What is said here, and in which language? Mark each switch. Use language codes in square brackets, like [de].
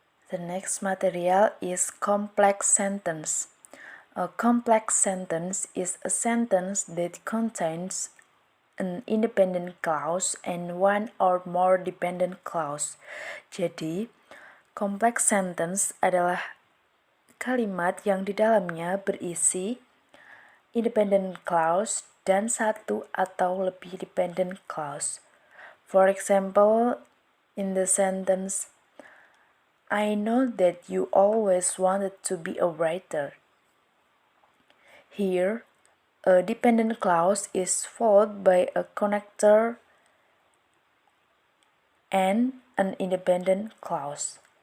[en] The next material is complex sentence. A complex sentence is a sentence that contains an independent clause and one or more dependent clause. [id] Jadi, complex sentence adalah kalimat yang di dalamnya berisi independent clause dan satu atau lebih dependent clause. [en] For example, in the sentence, I know that you always wanted to be a writer. Here, a dependent clause is followed by a connector and an independent clause.